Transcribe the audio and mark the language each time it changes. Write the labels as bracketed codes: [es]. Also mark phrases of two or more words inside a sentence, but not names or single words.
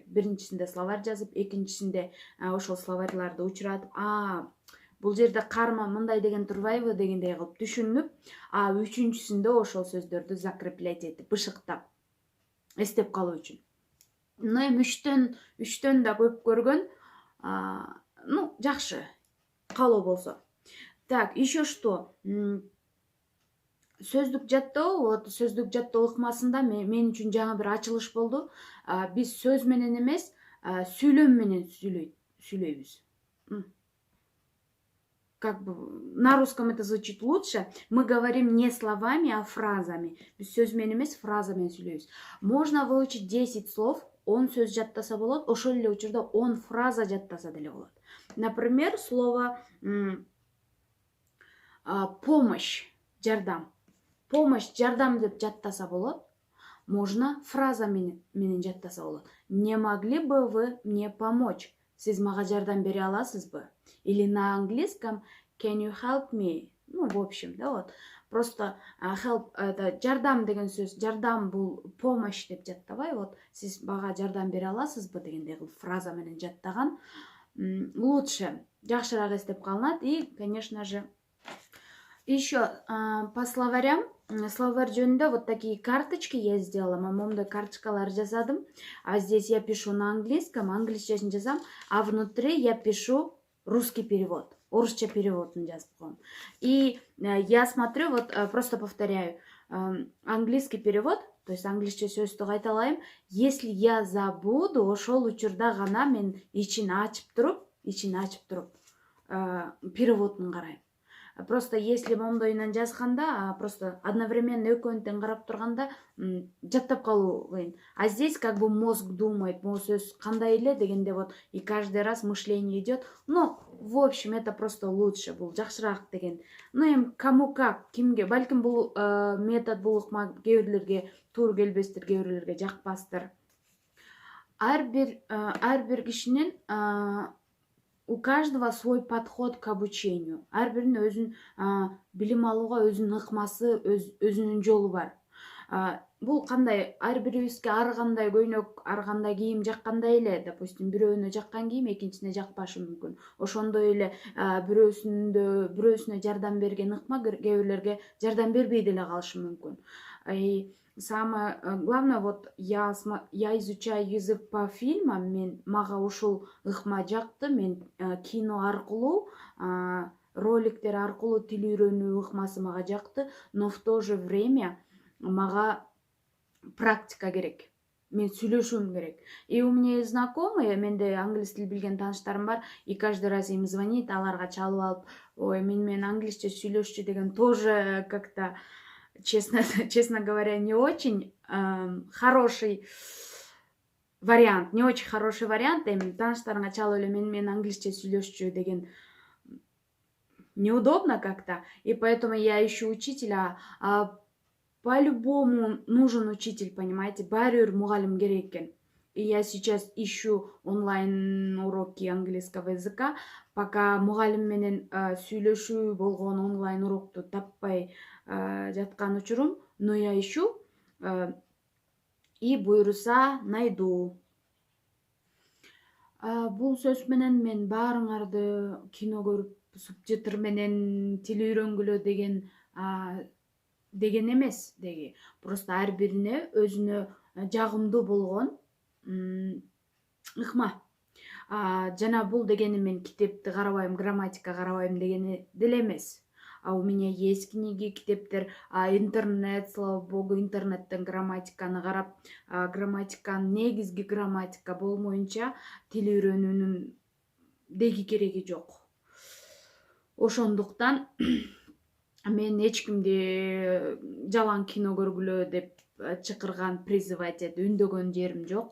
[ky] Биринчисинде словарь жазып, экинчисинде ошол словарьларды учуратып, бул жерде карма мындай деген турбайбы дегендей кылып түшүнүп, үчүнчүсүндө ошол сөздөрдү закреплять этип, бышыктап, эстеп калуу үчүн. Но эми үчтөн да көп көргөн, жакшы, калоо болсо. [ru] Так, еще что? [ky] Сөздүк жаттоо, вот сөздүк жаттоо ыкмасында мен үчүн жаңы бир ачылыш болду. Биз сөз менен эмес, сүйлөм менен сүйлөйбүз. [ru] Как бы на русском это звучит лучше. Мы говорим не словами, а фразами. [ky] Биз сөз менен эмес, фраза менен сүйлөйбүз. [ru] Можно выучить 10 слов, [ky] 10 сөз жаттаса болот, ошол эле учурда 10 фраза жаттаса деле болот. [ru] Например, слово помощь, [ky] жардам. Помощь, жардам деп жаттаса болот. Можно фраза менен жаттаса болот. [ru] Не могли бы вы мне помочь? [ky] Сиз мага жардам бере аласызбы? [ru] Или на английском [en] can you help me? [ru] В общем, да, вот. Просто help, это [ky] жардам деген сөз. Жардам бул помощь деп жаттабай, вот. Сиз мага жардам бере аласызбы дегендей кылып фраза менен жаттаган лучше, жакшыраак эстеп калынат. [ru] И, конечно же, еще по словарям, [ky] словарь жөнүндө [ru] вот такие карточки я сделала, [ky] момдой карточкалар жасадым. [ru] А здесь я пишу на английском, [ky] англисчесин жазам, [ru] а внутри я пишу русский перевод, [ky] орусча переводун жазып коем. [ru] И я смотрю, вот просто повторяю, английский перевод, то есть [ky] англисче сөздү кайталайм. [ru] Если я забуду, [ky] ошол учурда гана мен ичин ачып туруп переводун карайм. [ru] Просто если [ky] момдойунан жазганда, [ru] просто одновременно [ky] экөөнү тең карап турганда жаттап калуу кыйын. [ru] А здесь как бы мозг думает, могу [ky] сөз кандай эле дегенде [ru] вот и каждый раз мышление идет. Ну, в общем, это просто лучше, [ky] бул жакшыраак деген. [ru] Ну, эми кому как, [ky] кимге, балким бул метод, бул ыкма кээ бирлерге туура келбестир, кээ бирлерге жакпастыр. Ар бир кишинин [ru] у каждого свой подход к обучению. [ky] Ар биринин өзүнүн билим алууга өзүнүн ыкмасы, өзүнүн жолу бар. Бул кандай, ар бирибизге ар кандай көйнөк, ар кандай кийим жаккандай эле. Допустим, бирөөнө жаккан кийим экинчисине жакпашы мүмкүн. Ошондой эле бирөөсүнө жардам берген ыкма кээ бирлерге жардам бербей деле калышы мүмкүн. [ru] И самое главное, вот я изучаю язык по фильмам, [ky] мага ушул ыкма жакты, мен кино аркылуу, роликтер аркылуу тил үйрөнүү ыкмасы мага жакты, [ru] но в то же время [ky] мага практика керек. Мен сүйлөшүүм керек. [ru] И у меня есть знакомые, [ky] менде англис тил билген тааныштарым бар, [ru] и каждый раз им звонит, [ky] аларга чалып алып, ой, мен менен англисче сүйлөшчү деген [ru] тоже как-то, честно говоря, не очень хороший вариант. Не очень хороший вариант. [ky] Эми тааныштарыңа чалып эле мен англисче сүйлөшчү деген [ru] неудобно как-то. И поэтому я ищу учителя. По-любому нужен учитель, понимаете? [ky] Баары бир мугалим керек экен. [ru] И я сейчас ищу онлайн уроки английского языка. [ky] Пока мугалим менен сүйлөшүү болгон онлайн урокту таппай жаткан учурум, [ru] но я ищу и буйруса найду. [ky] Бул сөз менен мен баарыңарды кино көрүп, субтитр менен тил үйрөнгүлө деген эмес деги. Просто ар бирине өзүнө жагымдуу болгон ыкма. Жана бул дегени мен китепти карабайм, грамматика карабайм дегени деле эмес. [ru] а у меня есть книги, китептер, интернет, слава богу, [ky] интернеттен грамматиканы карап, грамматиканын негизги грамматика болмоюнча тил үйрөнүүнүн деги кереги жок. Ошондуктан мен эч кимди жалаң кино көргүлө деп чакырган, призывать үндөгөн жерим жок.